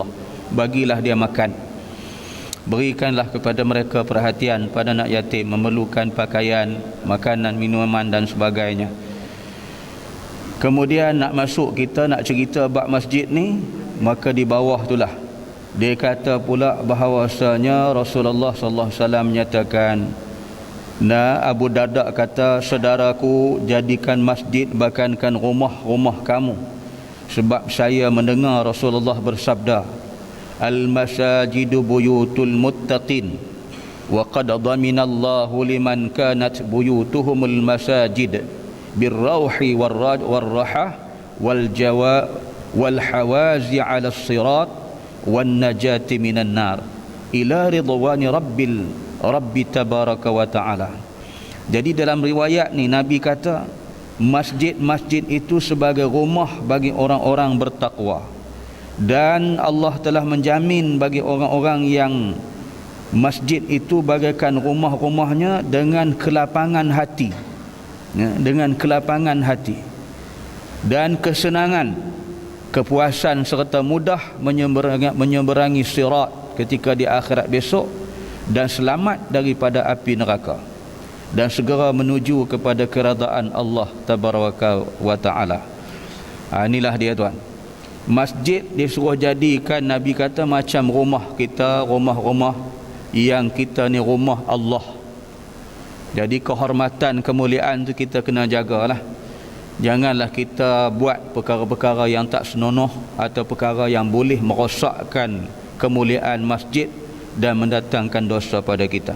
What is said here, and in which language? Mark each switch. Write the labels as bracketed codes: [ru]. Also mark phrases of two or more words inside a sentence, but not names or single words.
[ms] Bagilah dia makan, berikanlah kepada mereka perhatian pada anak yatim, memerlukan pakaian, makanan, minuman dan sebagainya. Kemudian nak masuk kita nak cerita bab masjid ni, maka di bawah itulah dia kata pula bahawasanya Rasulullah [ar] صلى الله عليه وسلم [ms] menyatakan, Abu Darda kata, saudaraku, jadikan masjid bagaikan rumah-rumah kamu, sebab saya mendengar Rasulullah bersabda, [ar] المساجد بيوت المتقين وقد ضمن الله لمن كانت بيوتهم المساجد بالروح والراحة والجواز على الصراط والنجاة من النار إلى رضوان ربي تبارك وتعالى. [ms] Jadi dalam riwayat ni Nabi kata masjid-masjid itu sebagai rumah bagi orang-orang bertakwa, dan Allah telah menjamin bagi orang-orang yang masjid itu bagaikan rumah-rumahnya dengan kelapangan hati, dengan kelapangan hati dan kesenangan, kepuasan serta mudah menyeberangi sirat ketika di akhirat besok, dan selamat daripada api neraka, dan segera menuju kepada keredaan Allah [ar] تبارك وتعالى. [ms] Inilah dia tuan. Masjid disuruh jadikan, Nabi kata, macam rumah kita, rumah-rumah yang kita ni rumah Allah. Jadi kehormatan, kemuliaan tu kita kena jagalah. Janganlah kita buat perkara-perkara yang tak senonoh atau perkara yang boleh merosakkan kemuliaan masjid dan mendatangkan dosa pada kita.